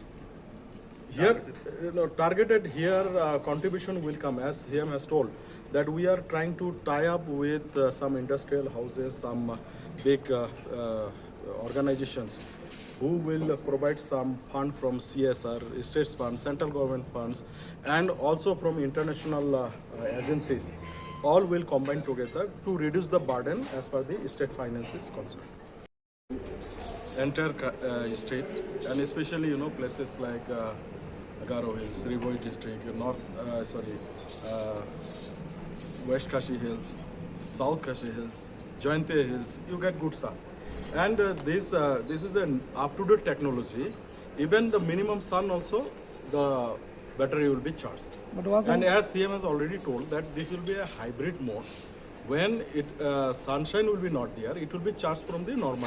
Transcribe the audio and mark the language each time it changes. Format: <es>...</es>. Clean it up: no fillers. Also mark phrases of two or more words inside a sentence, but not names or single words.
<en>Here, targeted here contribution will come, as CM has told, that we are trying to tie up with some industrial houses, some big organizations who will provide some fund from CSR, states funds, central government funds, and also from international agencies. All will combine together to reduce the burden as far the state finance is concerned. Entire state, and especially places like Garo Hills, Rivoi district, West Kashi Hills, South Kashi Hills, Jainte Hills, you get good stuff. And this is an up-to-date technology. Even the minimum sun also, the battery will be charged. And as CM has already told that this will be a hybrid mode. When sunshine will be not there, it will be charged from the normal.</en>